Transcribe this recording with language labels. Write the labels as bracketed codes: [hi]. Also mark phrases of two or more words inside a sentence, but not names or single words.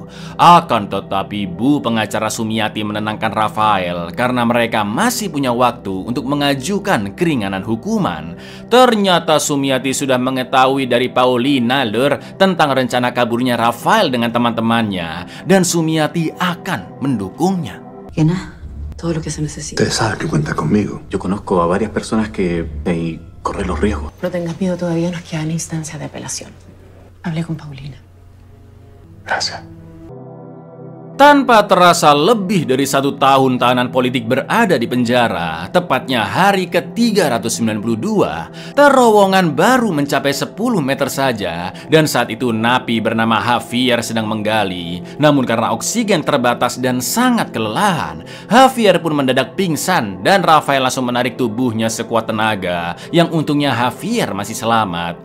[id] Akan tetapi Bu pengacara Sumiati menenangkan Rafael karena mereka masih punya waktu untuk mengajukan keringanan hukuman. Ternyata Sumiati sudah mengetahui dari Paulina tentang rencana kaburnya Rafael dengan teman-temannya dan Sumiati akan mendukungnya. [es] Llena todo lo que se necesita. Ustedes saben que cuenta conmigo. Yo conozco a varias personas que corren los riesgos. No tengas miedo, todavía nos quedan instancias de apelación. Hablé con Paulina. Gracias. [id] Tanpa terasa lebih dari 1 tahun tahanan politik berada di penjara, tepatnya hari ke-392, terowongan baru mencapai 10 meter saja, dan saat itu napi bernama Javier sedang menggali. Namun karena oksigen terbatas dan sangat kelelahan, Javier pun mendadak pingsan dan Rafael langsung menarik tubuhnya sekuat tenaga, yang untungnya Javier masih selamat.